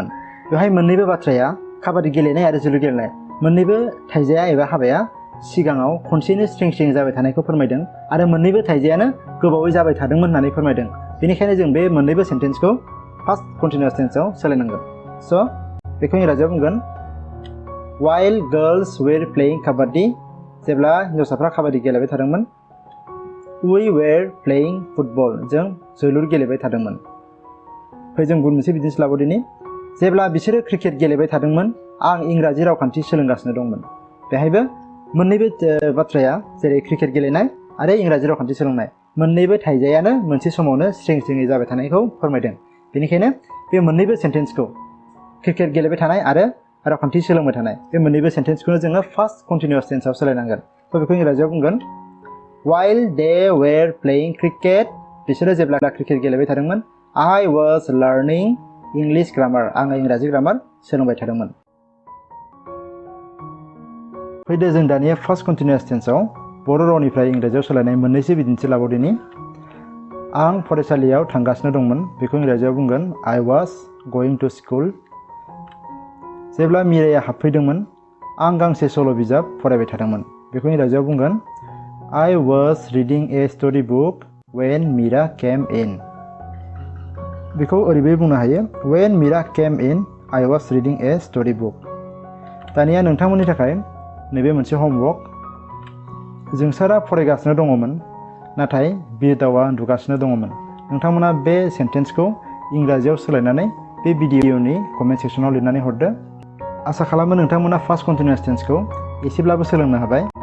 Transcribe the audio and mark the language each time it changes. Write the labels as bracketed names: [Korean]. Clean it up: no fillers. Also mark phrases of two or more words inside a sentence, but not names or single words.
[Bodo] बेवहाय मोननैबो बाथ्राया काबादि गेलेनाय आरो जोलुर गेलेनाय मोननैबो थाइजाया एबा हाबाया सिगाङाव खनसेयैनो स्रें जाबाय थानायखौ फोरमायदों आरो मोननैबो थाइजायानो गोबावै जाबाय थादोंमोन होननानै फोरमायदों। बेनिखायनो जों बे मोननैबो सेन्टेन्सखौ [English] first continuous tense [Bodo] सोलायनांगोन। स' बेखौ इंराजियाव बुंगोन [English] while girls were playing kabaddi। [Bodo] जेब्ला हिन्जावसाफ्रा काबादि गेलेबाय थादोंमोन [English] we were playing football। [Bodo] जों जोलुर गेलेबाय थादोंमोन। फै जों गुबुन मोनसे बिदिन्थि लाबावदिनि। जेब्ला बिसोरो क्रिकेट गेलेबाय थादोंमोन आं [English] English grammar [Bodo] सोलोंगासिनो दंमोन। बेहायबो मोननैबो बाथ्राया जेरै क्रिकेट गेलेनाय आरो इंराजि रावखान्थि सोलोंनाय मोननैबो थाइजायानो मोनसे समावनो स्रिं स्रिङै जाबाय थानायखौ फोरमायदों। बेनिखायनो बे मोननैबो सेन्टेन्सखौ क्रिकेट गेलेबाय थानाय आरो रावखान्थि सोलोंबाय थानाय बे मोननैबो सेन्टेन्सखौनो जोङो [English] first continuous tense [Bodo] सोलायनांगोन। थ' बेखौ इंराजियाव बुंगोन [English] while they were playing cricket [Bodo] बिसोरो जेब्ला क्रिकेट गेलेबाय थादोंमोन [English] I was learning English grammar [Bodo] आङो [English] English grammar [Bodo] सोलोंबाय थादोंमोन। फैदो जों दानिया [English] first continuous tense [Bodo] बर' रावनिफ्राय इंराजियाव सोलायनाय मोननैसो बिदिन्थि लाबावदिनि। आं फरायसालियाव थांगासिनो दंमोन बेखौ इंराजियाव बुंगोन [English] I was going to school। [Bodo] जेब्ला मीराया हाबफैदोंमोन आं गांसे सल' बिजाब फरायबाय थादोंमोन बेखौ इंराजियाव बुंगोन [English] I was reading a story book when Mira came in। [Bodo] बेखौ ओरैबायदि बुंनो हायो [English] when Mira came in I was reading a story book। [Bodo] दानिया नोंथांमोननि थाखाय नैबे मोनसे होमवर्क। जोंसारा फरायगासिनो दङमोन नाथाय बिरदावा उन्दुगासिनो दङमोन। नोंथांमोना बे सेन्टेन्सखौ इंराजियाव सोलायनानै बे भिडिअनि कमेन्ट सेक्सनाव लिरनानै हरदो। आसा खालामो नोंथांमोना [English] first continuous tense [Bodo] एसेब्लाबो सोलोंनो हाबाय।